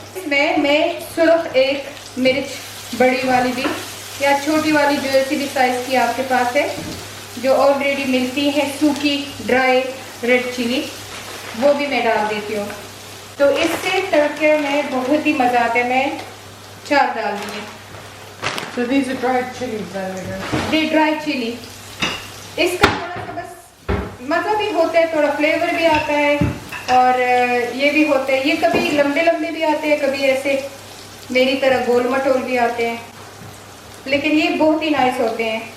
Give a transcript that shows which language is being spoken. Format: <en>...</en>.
<hi>इसमें मैं सिर्फ 1 मिर्च बड़ी वाली भी या छोटी वाली जो ऐसी भी साइज़ की आपके पास है, जो ऑलरेडी मिलती है सूखी ड्राई रेड चिली, वो भी मैं डाल देती हूँ। तो इससे तड़के में बहुत ही मज़ा आता है। मैं 4 डाल दूँगी।</hi> <en>So these are dried chilies then, I guess.</en> <hi>ये ड्राई चिली, इसका थोड़ा सा बस मज़ा भी होता है, थोड़ा फ्लेवर भी आता है और ये भी होता है। ये कभी लंबे लंबे भी आते हैं, कभी ऐसे मेरी तरह गोल मटोल भी आते हैं, लेकिन ये बहुत ही नाइस होते हैं।</hi>